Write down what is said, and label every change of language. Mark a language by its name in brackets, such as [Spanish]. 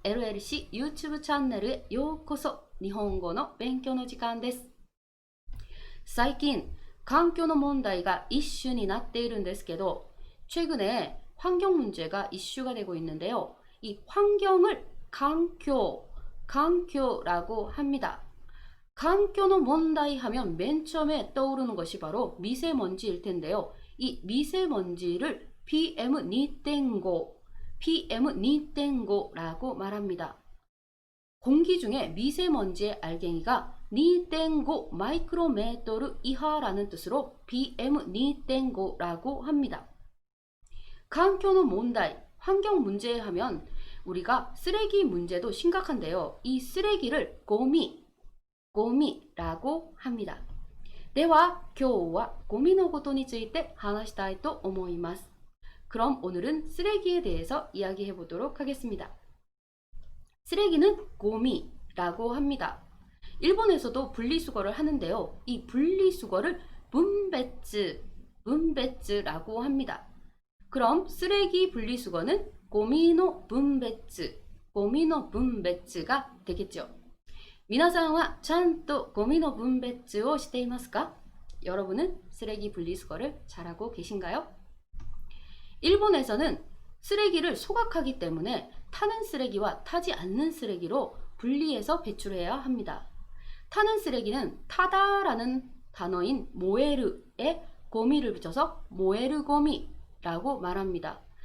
[Korean] LLC 유튜브 채널에 [Japanese] ようこそ。日本語の勉強の時間です。最近環境の問題がイシュになっているんですけど、 [Korean] 최근에 환경 문제가 이슈가 되고 있는데요. 이 환경을環境라고 합니다. [Japanese] 環境の 問題 [Korean] 하면 맨 처음에 떠오르는 것이 바로 미세먼지일 텐데요. 이 미세먼지를 PM2.5라고 말합니다. 공기 중에 미세먼지의 알갱이가 2.5 마이크로메토르 이하라는 뜻으로 PM2.5라고 합니다. [Japanese] 環境の 問題, [Korean] 환경 문제 하면 우리가 쓰레기 문제도 심각한데요. 이 쓰레기를 고미라고 합니다. [Japanese] では今日はゴミのことについて話したいと思います。 [Korean] 그럼 오늘은 쓰레기에 대해서 이야기해 보도록 하겠습니다. 쓰레기는 고미라고 합니다. 일본에서도 분리수거를 하는데요. 이 분리수거를 분배츠라고 합니다. 그럼 쓰레기 분리수거는 고미노 분배츠가 되겠죠. [Japanese] 皆さんはちゃんとゴミの分別をしていますか? [Korean] 여러분은 쓰레기 분리수거를 잘하고 계신가요? 일본에서는 쓰레기를 소각하기 때문에 타는 쓰레기와 타지 않는 쓰레기로 분리해서 배출해야 합니다. 타는 쓰레기는 타다라는 단어인 모에르에 고미를 붙여서 모에르고미라고 말합니다.